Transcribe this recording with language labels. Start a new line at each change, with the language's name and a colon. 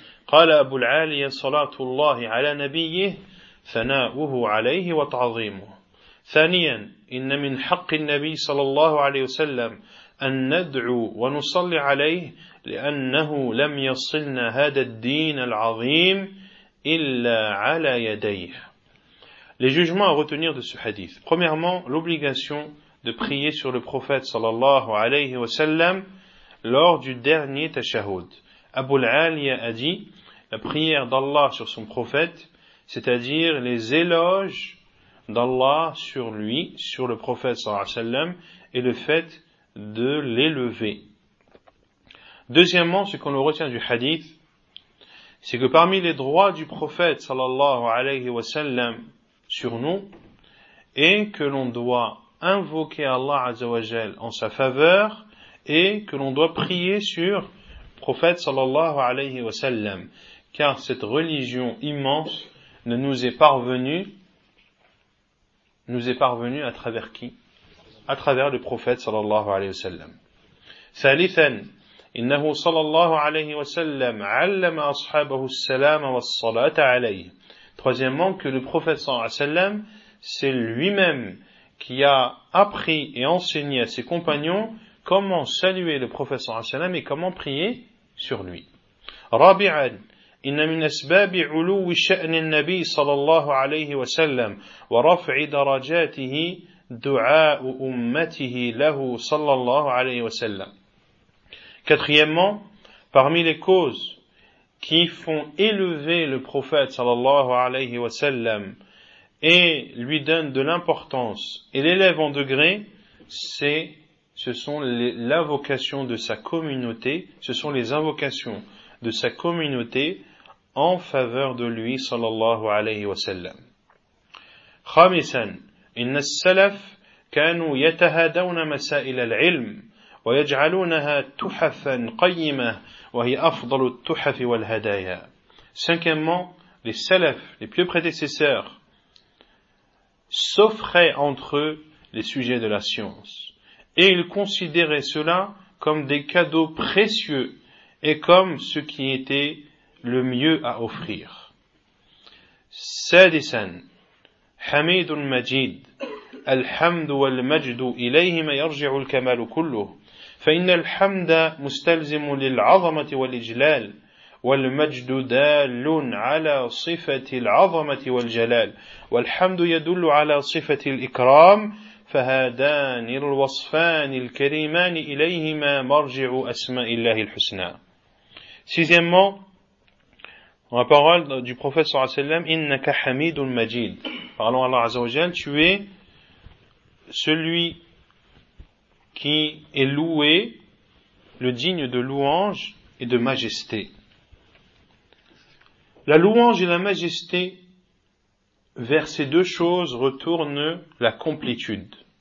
Arabic: قال أبو العالية صلاة الله على نبيه ثناؤه عليه وتعظيمه ثانيا إن من حق النبي صلى الله عليه وسلم أن ندعو ونصلي عليه لأنه لم يصلنا هذا الدين العظيم إلا على يديه.
French: Les jugements à retenir de ce hadith. Premièrement, l'obligation de prier sur le prophète صلى الله عليه وسلم lors du dernier tashahoud. Abu al-Aliya a dit, la prière d'Allah sur son prophète, c'est-à-dire les éloges d'Allah sur lui, sur le prophète sallallahu alayhi wa sallam, et le fait de l'élever, Deuxièmement, ce qu'on retient du hadith, c'est que parmi les droits du prophète sallallahu alayhi wa sallam sur nous, est que l'on doit invoquer Allah azza wa jal en sa faveur et que l'on doit prier sur le prophète sallallahu alayhi wa sallam, car cette religion immense ne nous est parvenue à travers qui? À travers le prophète sallallahu alayhi wa sallam.
Arabic: Thalithan, إنه صلى الله عليه وسلم علم أصحابه السلام والصلاة عليه.
French: Troisièmement, que le prophète صلى الله عليه وسلم, c'est lui-même qui a appris et enseigné à ses compagnons comment saluer le prophète صلى الله عليه وسلم et comment prier sur lui.
Arabic: رابعا, إن من أسباب علو شأن النبي صلى الله عليه وسلم ورفع درجاته دعاء أمته له صلى الله عليه وسلم.
French: Quatrièmement, parmi les causes qui font élever le prophète sallallahu alayhi wa sallam et lui donnent de l'importance et l'élèvent en degré, ce sont l'invocation de sa communauté, ce sont les invocations de sa communauté en faveur de lui sallallahu alayhi wa sallam.
Arabic: Khamisan, inna as-salaf kanu yatahaduna masail al-ilm. وَيَجْعَلُونَهَا تُحَفًا قَيِّمَةً وَهِيَ أَفْضَلُ التُّحَفِ وَالْهَدَيَا.
French: Cinquièmement, les salafs, les pieux prédécesseurs, s'offraient entre eux les sujets de la science. Et ils considéraient cela comme des cadeaux précieux et comme ce qui était le mieux à offrir.
Arabic: Sadisan, حَمِيدٌ مَجِيدٌ الْحَمْدُ وَالْمَجْدُ إِلَيْهِمَ يَرْجِعُ الْكَمَالُ كُلُّهُ. فإن الحمد مستلزم للعظمة والإجلال والمجد دال على صفة العظمة والجلال والحمد يدل على صفة الإكرام فهذان الوصفان الكريمان إليهما مرجع أسماء الله الحسنى.
French: Sixièmement, la parole du prophète صلى الله عليه وسلم,
Arabic: إنك حميد مجيد.
French: Parlons à Allah عز وجل, tu es celui qui est loué, le digne de louange et de majesté. La louange et la majesté, vers ces deux choses, retournent la complétude.